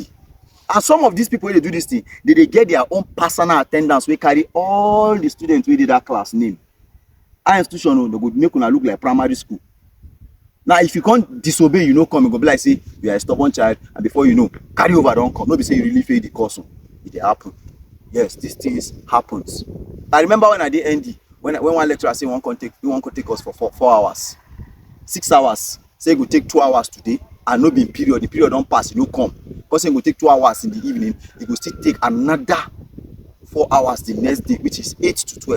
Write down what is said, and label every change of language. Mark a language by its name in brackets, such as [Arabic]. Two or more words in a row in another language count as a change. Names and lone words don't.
[Nigerian Pidgin] And some of these people wey dey do this thing, they get their own personal attendance wey carry all the students wey dey that class name. Our institution, they go make una look like primary school. Now if you can't disobey, you no come, you go be like say you are a stubborn child, and before you know, carry over don come. No be say you really fail the course. It dey happen. Yes, these things happens. I remember when I did ND, when one lecturer say he wan come take us for 4 hours, 6 hours. Say he go take 2 hours today, and no be in period. The period don't pass, you no come. Because he go take 2 hours in the evening, he go still take another 4 hours the next day, which is 8 to 12.